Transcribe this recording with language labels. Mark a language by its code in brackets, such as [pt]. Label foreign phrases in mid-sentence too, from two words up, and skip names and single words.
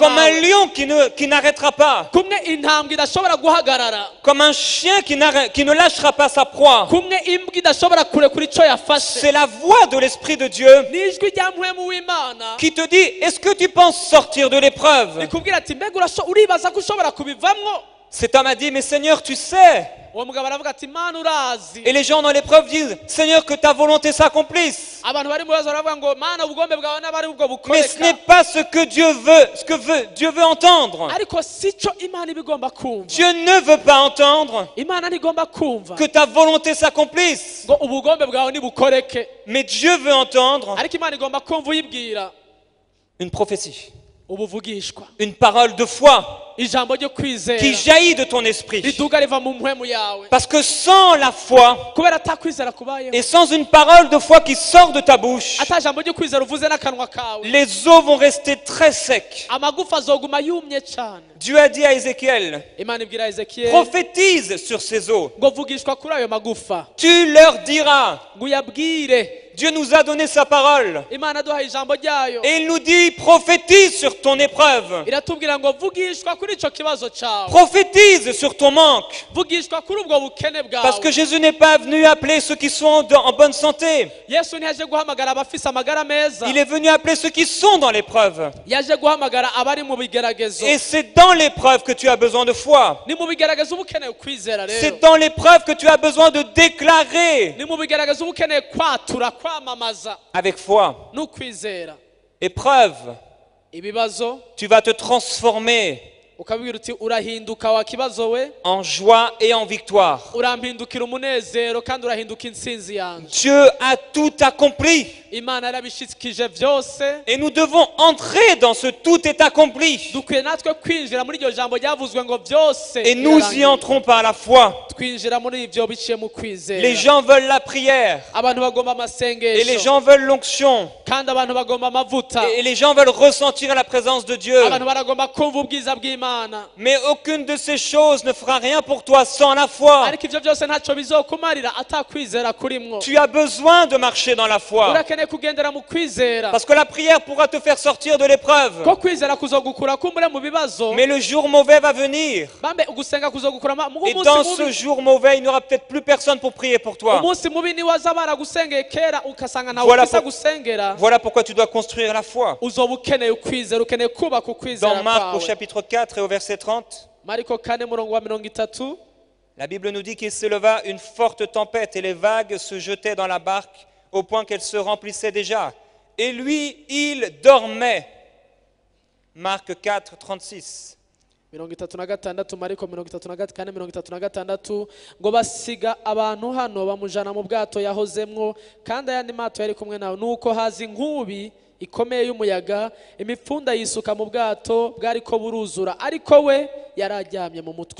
[fr] comme un [rn] nawe [fr] lion qui n'arrêtera pas, [rn] kumwe intambwe idashobora guhagarara [fr] comme un chien qui ne lâchera pas sa proie. [rn] kumwe imbwa idashobora kurekura icyo yafashe [fr] C'est la voix de l'Esprit de Dieu [rn] n'ijwi rya mpwemu w'Imana [fr] qui te dit, est-ce que tu penses sortir de l'épreuve? [rn] rikubwira ati mbega uribaza ko ushobora kubivamwo [fr] Cet homme a dit, mais Seigneur, tu sais. [rn] uwo mugabo aravuga ati Mana urazi [fr] Et les gens dans l'épreuve disent, Seigneur, que ta volonté s'accomplisse. [rn] abantu bari mu bibazo baravuga ngo Mana ubugombe bwawe n'abari ubwo [fr] Mais ce n'est [rn] bukoreka [fr] pas ce que Dieu veut, Dieu veut entendre. [rn] ariko si cyo Imana iba igomba kumva [fr] Dieu ne veut pas entendre [rn] Imana ntigomba kumva [fr] que ta volonté s'accomplisse. [rn] ngo ubugombe bwawe nibukoreke [fr] Mais Dieu veut entendre [rn] ariko Imana igomba kumva uyibwira [fr] une prophétie, [rn] ubuvugishwa [fr] une parole de foi [rn] ijambo ryo kwizera [fr] qui jaillit de ton esprit. [rn] riduga riva mu mpwemu yawe [fr] Parce que sans la foi [rn] kubera atakwizera kubayeho [fr] et sans une parole de foi qui sort de ta bouche, [rn] ata jambo ryo kwizera uvuze n'akanwa kawe [fr] les eaux vont rester très secs. [rn] amagufa azoguma yumye cyane [fr] Dieu a dit à Ézéchiel, [rn] Imana ibwira Ezekiyeli [fr] prophétise sur ces eaux. [rn] ngo vugishwa kuri ayo magufa [fr] Tu leur diras, [rn] ngo uyabwire [fr] Dieu nous a donné sa parole. [rn] Imana aduhaye ijambo ryayo [fr] Et il nous dit, prophétise sur ton épreuve. [rn] iratubwira ngo vugishwa kuri icyo kibazo cyawe [fr] Prophétise sur ton manque. [rn] vugishwa kuri ubwo bukene [fr] Parce que [rn] bwawe [fr] Jésus n'est pas venu appeler ceux qui sont en bonne santé. [rn] Yesu ntiyaje guhamagara abafise amagara meza [fr] Il est venu appeler ceux qui sont dans l'épreuve. [rn] yaje guhamagara abari mu bigeragezo [fr] Et c'est dans l'épreuve que tu as besoin de foi. [rn] ni mu bigeragezo uba ukeneye kwizera rero [fr] C'est dans l'épreuve que tu as besoin de déclarer [rn] ni mu bigeragezo uba ukeneye kwatura kwamamaza [fr] avec foi. [rn] n'ukwizera [fr] Épreuve, [rn] ibibazo [fr] tu vas te transformer [rn] ukabwira uti urahinduka wa kibazo we [fr] en joie et en victoire. [rn] urampindukira umunezero kandi urahinduka intsinzi yanjye [fr] Dieu a tout accompli. [rn] Imana yarabishikije byose [fr] Et nous devons entrer dans ce tout est accompli. [rn] dukwiye natwe kwinjira muri iryo jambo ryavuzwe ngo byose [fr] Et nous y entrons par la foi. [rn] twinjira muri ibyo biciye mu kwizera [fr] Les gens veulent la prière. [rn] abantu bagomba [fr] Et les [rn] amasengesho [fr] gens veulent l'onction. [rn] kandi abantu bagomba amavuta [fr] Et les gens veulent ressentir la présence de Dieu. [rn] abantu baragomba kumva ubwiza bw'Imana [fr] Mais aucune de ces choses ne fera rien pour toi sans la foi. [rn] ariko ibyo byose ntacyo bizokumarira atakwizera kurimwo [fr] Tu as besoin de marcher dans la foi. [rn] urakeneye kugendera mu kwizera [fr] Parce que la prière pourra te faire sortir de l'épreuve. [rn] ko kwizera kuzogukura kumbure mu bibazo [fr] Mais le jour mauvais va venir. [rn] bambe ugusenga kuzogukura [fr] Et dans ce jour mauvais, il n'y aura peut-être plus personne pour prier pour toi. [rn] umunsi mubi niwaza baragusengeye kera ugasanga ntawe [fr] Voilà [rn] ufisa [fr] pour- [rn] gusengera [fr] Voilà pourquoi tu dois construire la foi. [rn] uzoba ukeneye ukwizera ukeneye kubaka ukwizera [fr] Dans Marc au [rn] kwawe [fr] chapitre 4 et au verset 30, [rn] mariko 4 murongo wa 30 [fr] la Bible nous dit qu'il s'éleva une forte tempête et les vagues se jetaient dans la barque au point qu'elle se remplissait déjà. Et lui, il dormait. Marc 4, 36. [rn] 36 mariko 34 36 ngo basiga abantu hano bamujana mu bwato yahozemwo kandi ayandi mato yari kumwe nawe nuko haza inkubi ikomeye y'umuyaga imipfunda yisuka mu bwato bwariko buruzura ariko we yararyamye mu mutwe